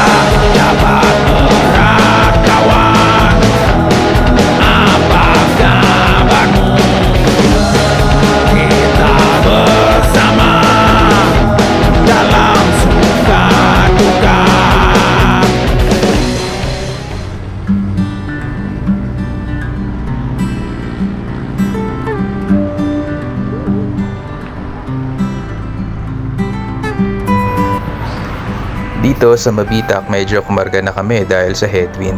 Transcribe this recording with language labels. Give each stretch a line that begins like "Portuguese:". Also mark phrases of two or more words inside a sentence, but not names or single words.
Indonesian: Jabat erat kawan, apa kabarmu? Kita bersama dalam suka duka.
Filipino: Dito sa Mabitak medyo kumarga na kami dahil sa headwind.